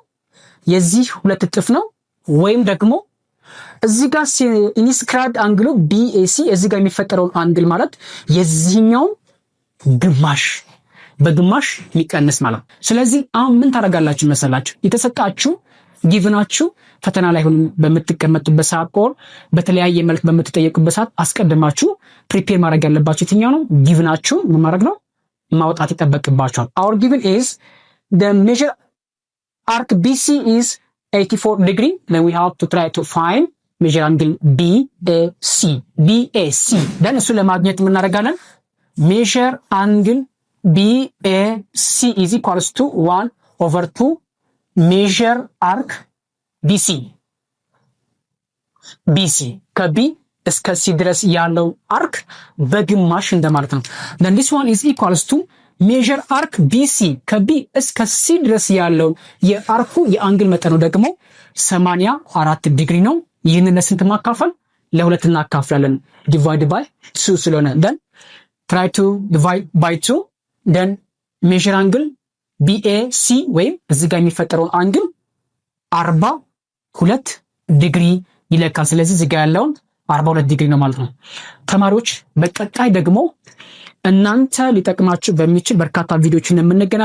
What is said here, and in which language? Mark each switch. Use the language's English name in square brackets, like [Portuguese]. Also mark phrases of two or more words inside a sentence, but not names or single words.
[Amharic] የዚህ 2 እጥፍ ነው። ወይም ደግሞ እዚህ ጋር ኢንስክራይብድ አንግሉ BAC እዚህ ጋር የሚፈጠረውን አንግል ማለት የዚህኛው ግማሽ በግማሽ የሚቀንስ ማለት ነው። ስለዚህ አሁን ምን ታደርጋላችሁ መሰላችሁ? የተሰጣችሁ ጊቭናችሁ ፈተና ላይ ሆኖ በምትቀመጡበት ሰዓት ቆር በተለያየ መልክ በምትጠየቁበት ሰዓት አስቀድማችሁ ፕሪፔር ማድረግ ያለባችሁ የትኛው ነው? ጊቭናችሁ ምን ማድረግ ነው? ማውጣት ይጠበቅባችኋል። [English] our given is the measure arc BC is 84 degree, then we have to try to find measure angle BAC. [Amharic] then እሱ ለማግኘት ምን እናደርጋለን? [English] measure angle BAC is equals to 1/2 measure arc BC [Amharic] ከቢ እስከ ሲ ድረስ ያለው አርክ በግማሽ እንደማለት ነው። [English] then this one is equals to measure arc BC [Amharic] ከቢ እስከ ሲ ድረስ ያለው የአርኩ የአንግል መጠኑ ደግሞ 84 ዲግሪ ነው። ይህንን ለስንት ማካፈል? ለሁለት እናካፍላለን። [English] divide by 2 [Amharic] ስለሆነ [English] then try to divide by 2 then measure angle BAC [Amharic] ወይም እዚህ ጋር የሚፈጠረውን አንግል 42 ዲግሪ ይለካል። ስለዚህ እዚህ ጋር ያለውን 42 ዲግሪ ነው ማለት ነው። ተማሪዎች በቀጣይ ደግሞ እናንተ ሊጠቅማችሁ በሚችል በርካታ ቪዲዮዎችን የምንገናኝ